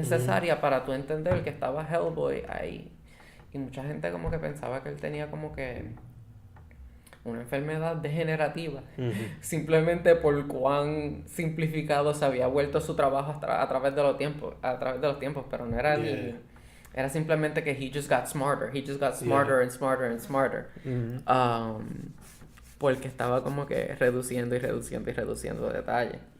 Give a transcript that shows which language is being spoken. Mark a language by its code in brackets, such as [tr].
[es] necesaria para tú entender que estaba Hellboy ahí. Y mucha gente como que pensaba que él tenía como que una enfermedad degenerativa, Ujú. simplemente por cuán simplificado se había vuelto su trabajo a través de los tiempos, pero no era [en] Yeah. [es] ni, era simplemente que [en] he just got smarter, he just got Yeah. smarter and smarter and smarter, [es] Ujú. um, porque estaba como que reduciendo y reduciendo y reduciendo detalles.